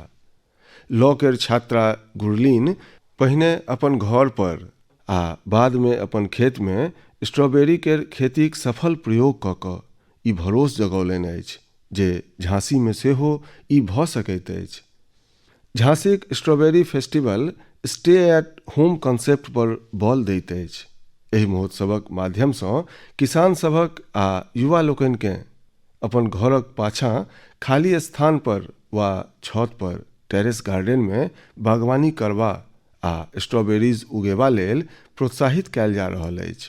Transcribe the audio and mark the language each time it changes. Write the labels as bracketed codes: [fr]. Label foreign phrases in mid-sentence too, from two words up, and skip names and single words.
[mai] लॉ केर छात्रा गुरलीन पहिने अपन घर पर आ बादमे अपन खेतमे स्ट्रॉबेरी केर खेतीक सफल प्रयोग कऽ कऽ ई भरोस जगौलनि अछि जे झांसीमे सेहो ई भऽ सकैत अछि। झांसीक स्ट्रॉबेरी फेस्टिवल [en] stay at home concept [mai] पर बल दैत अछि। एहि महोत्सवक माध्यमसँ किसान सभक आ युवा लोकनिकेँ अपन घरक पाछाँ खाली स्थान पर वा छत पर [en] terrace garden [mai] में बागवानी करबा आ स्ट्रॉबेरीज उगेबा लेल प्रोत्साहित कयल जा रहल अछि।